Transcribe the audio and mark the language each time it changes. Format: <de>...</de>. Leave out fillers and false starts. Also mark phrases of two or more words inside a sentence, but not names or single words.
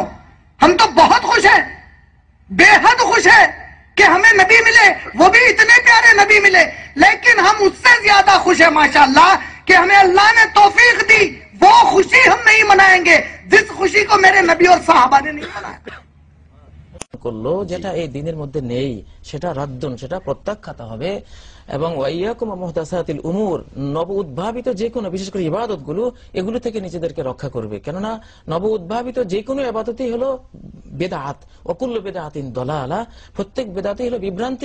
<ur>ہم تو بہت خوش ہیں, بے حد خوش ہیں کہ ہمیں نبی ملے, وہ بھی اتنے پیارے نبی ملے. لیکن ہم اس سے زیادہ خوش ہیں ماشاءاللہ کہ ہمیں اللہ نے توفیق دی. وہ خوشی ہم نہیں منائیں گے جس خوشی کو میرے نبی اور صحابہ نے نہیں منایا.</ur> <bn>করলো যেটা এই দিনের মধ্যে নেই সেটা রাদ্দুন, সেটা প্রত্যাখ্যাত হবে। এবং</bn> <ar>وإياكم ومحدثات الأمور,</ar> <bn>নব উদ্ভাবিত যে কোনো, বিশেষ করে ইবাদত গুলো, এগুলো থেকে নিজেদেরকে রক্ষা করবে। কেননা নব উদ্ভাবিত যে কোনো ইবাদতই হলো বেদাত,</bn> <ar>وكل بدعة ضلالة,</ar> <bn>প্রত্যেক বেদাতই হলো বিভ্রান্তি।</bn>